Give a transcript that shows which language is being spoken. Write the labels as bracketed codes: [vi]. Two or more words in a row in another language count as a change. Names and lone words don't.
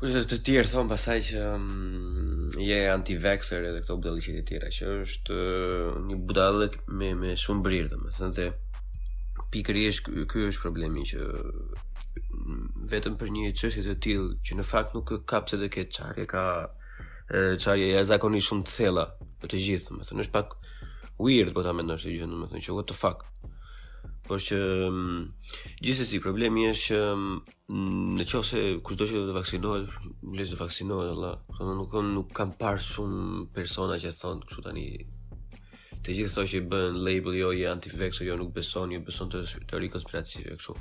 [sq] Kurse të tjerë thonë pasaj që je anti-vaxxer edhe këto budalliqet e tjera, që është një budallëk me shumë brirë, domethënë se pikërisht ky është problemi që vetëm për një çështje të tillë që në fakt nuk ka pse të ketë çarje, ka çarje jashtëzakonisht shumë të thella për të gjithë, domethënë është pak weird po ta mendosh të gjë, domethënë që [en] what the fuck. [sq] Por që gjithsesi problemi është që nëse kushdo që do të vaksinohet, le të vaksinohet valla. Nuk kam parë shumë persona që thonë kështu tani. Të gjithë thonë që i bën label jo je anti-vaxxer, jo nuk beson, jo beson të teori konspirative kështu.